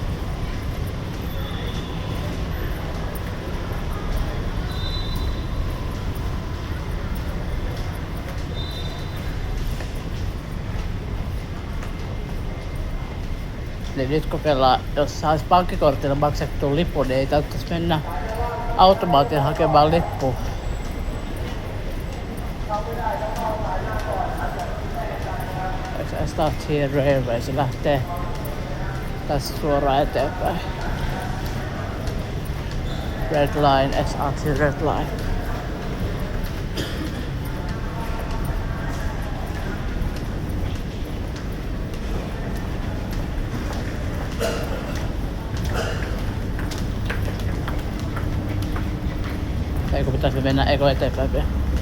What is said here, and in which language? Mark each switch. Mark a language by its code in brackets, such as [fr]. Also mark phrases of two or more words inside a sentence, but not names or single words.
[fi] Niin nyt kokeillaan, jos saisi pankkikortilla maksettua lippu, niin ei tarvitsisi mennä automaatin hakemaan lippua. [en] Start here railway, [fi] se lähtee tässä suoraan eteenpäin. [en] Red line, SRT red line. [fi] Eikö pitäisi mennä eteenpäin vielä?